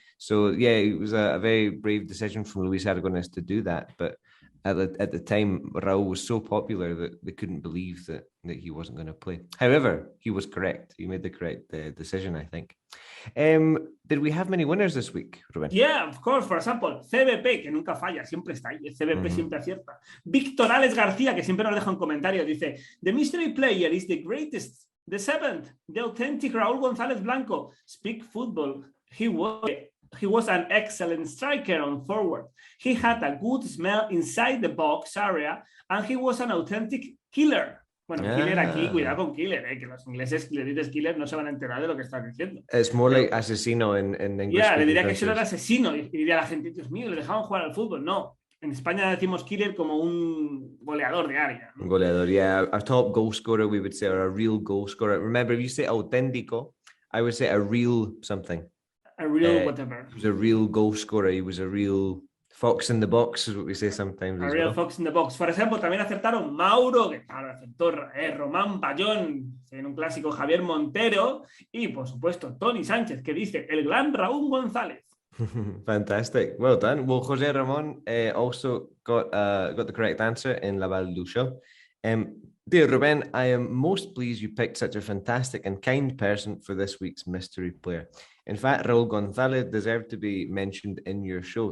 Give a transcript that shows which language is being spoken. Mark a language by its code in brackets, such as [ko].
[en] So yeah, it was a very brave decision from Luis Aragonés to do that. But at the time, Raul was so popular that they couldn't believe that he wasn't going to play. However, he was correct. He made the correct decision, I think. Did we have many winners this week, Rubén? Yeah, of course. For example, [es] CBP, que nunca falla, siempre está ahí. El CBP siempre acierta. Víctor Alex García, que siempre nos deja un comentario, dice: [en] The mystery player is the greatest, the seventh, the authentic Raul González Blanco. Speak football. He was an excellent striker on forward. He had a good smell inside the box area, and he was an authentic killer. [es] Bueno, killer aquí, cuidado con killer, que los ingleses le dices killer no se van a enterar de lo que estás diciendo. [en] It's more like [es] asesino en inglés. Yeah, le diría que eso era asesino y diría a la gente, Dios mío, le dejaban jugar al fútbol. No, en España decimos killer como un goleador de área. ¿No? Goleador, yeah. [en] A top goal scorer, we would say, or a real goal scorer. Remember, if you say auténtico, I would say a real something. A real whatever. He was a real goal scorer. He was a real fox in the box, is what we say sometimes. A real fox in the box. [es] Por ejemplo, también acertaron Mauro, que claro, acertó Román Payón, en un clásico Javier Montero, y por supuesto Tony Sánchez, que dice el gran Raúl González. [en] Fantastic. Well done. Well, Jose Ramon also got the correct answer in La Balle du Show. Dear Ruben, I am most pleased you picked such a fantastic and kind person for this week's mystery player. In fact, Raul Gonzalez deserved to be mentioned in your show.